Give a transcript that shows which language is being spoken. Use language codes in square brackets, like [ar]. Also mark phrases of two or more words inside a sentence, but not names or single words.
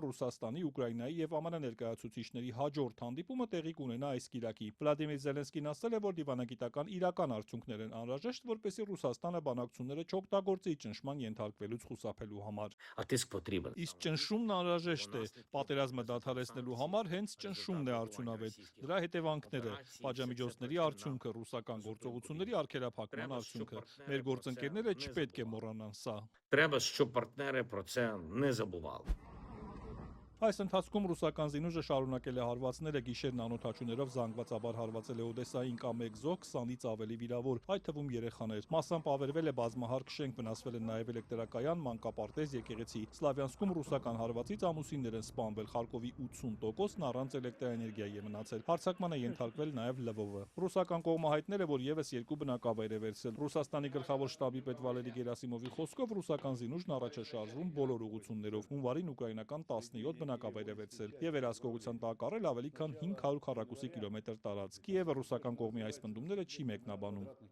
[hy] Ռուսաստանի, Ուկրաինայի եւ ԱՄՆ ներկայացուցիչների հաջորդ հանդիպումը տեղի կունենա այս կիրակի։ Վլադիմիր Զելենսկին ասել է, որ դիվանագիտական իրական արդյունքներ են անհրաժեշտ, որպեսզի Ռուսաստանը բանակցությունները չօգտագործի ճնշման ենթարկվելուց խուսափելու համար։ Իսկ ճնշումն անհրաժեշտ է։ Պատերազմը դադարեցնելու համար հենց ճնշումն է արդյունավետ։ Դրա հետևանքները՝ պատժամիջոցների արդյունքը, ռուսական գործողությունների արգելափակման արդյունքը։ Մեր գործընկերները չպետք է մոռանան սա։ [uk] Треба, щоб партнери про це не забували. [hy] Այս ընթացքում ռուսական զինուժը շարունակել է հարվածները, գիշերն անօդաչուներով զանգվածաբար հարվածել է Օդեսային կամ 1 զոհ, 20-ից ավելի վիրավոր, այդ թվում երեխաներ։ Մասամբ ավերվել է բազմահարկ շենք, վնասվել են նաև էլեկտրակայան, մանկապարտեզ, եկեղեցի։ Սլավյանսկում ռուսական հարվածից ամուսիններ են սպանվել, Խարկովի 80%-ն առանց էլեկտրաէներգիայի է մնացել։ Հարձակման է ենթարկվել նաև Լվովը։ Ռուսական կողմը հայտնել է, որ եւս 2 բնակավայր է վերցրել։ Ռուսաստանի գլխավոր շտաբի պետ Վալերի Գերասիմովի խոսքով ռուսական զինուժն առաջ է շարժվում բոլոր ուղղություններով։ Հունվարին ուկրաինական 17 բնակավայր է վերցրել եւ վերահսկողության տակ առել ավելի քան 500 քառակուսի կիլոմետր տարածք։ Կիևը ռուսական կողմի այս պնդումները չի մեկնաբանում։